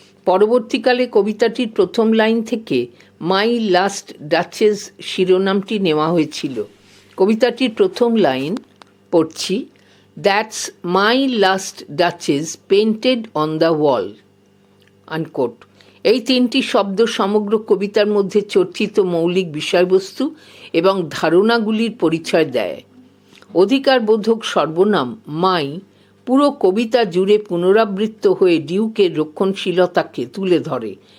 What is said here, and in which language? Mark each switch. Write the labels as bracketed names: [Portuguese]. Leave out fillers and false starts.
[Bangla] পরবর্তীকালে কবিতাটির প্রথম লাইন থেকে মাই লাস্ট ডাচেস শিরোনামটি নেওয়া হয়েছিল। কবিতাটির প্রথম লাইন পড়ছি, [English] "That's my last duchess painted on the wall." [Bangla] Unquote. এই তিনটি শব্দ সমগ্র কবিতার মধ্যে চর্চিত মৌলিক বিষয়বস্তু এবং ধারণাগুলির পরিচয় দেয়। অধিকারবোধক সর্বনাম মাই পুরো কবিতা জুড়ে পুনরাবৃত্ত হয়ে ডিউকের রক্ষণশীলতাকে তুলে ধরে।